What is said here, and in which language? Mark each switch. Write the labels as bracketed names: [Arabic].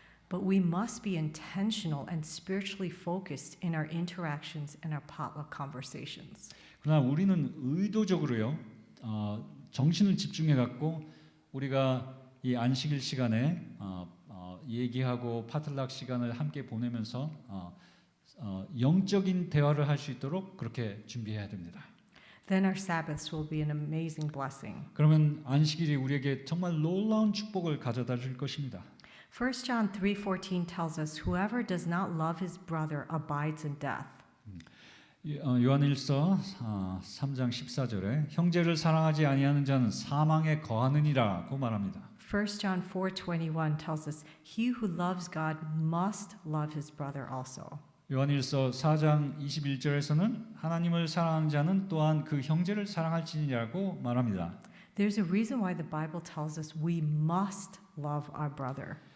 [English] But we must be intentional and spiritually focused in our interactions and our potluck conversations. [Korean] 그러나 우리는 의도적으로요, 정신을 집중해 갖고 우리가 이 안식일 시간에 얘기하고 파틀락 시간을 함께 보내면서 영적인 대화를 할 수 있도록 그렇게 준비해야 됩니다. [English] Then our Sabbaths will be an amazing blessing. [Korean] 그러면 안식일이 우리에게 정말 놀라운 축복을 가져다 줄 것입니다. [English] 1 John 3:14 tells us whoever does not love his brother abides in death. [Korean] 요한일서 3장 14절에 형제를 사랑하지 아니하는 자는 사망에 거하느니라고 말합니다. [English] 1 John 4:21 tells us he who loves God must love his brother also. [Korean] 요한일서 4장 21절에서는 하나님을 사랑하는 자는 또한 그 형제를 사랑할지니라고 말합니다. [English] There's a reason why the Bible tells us we must love our brother.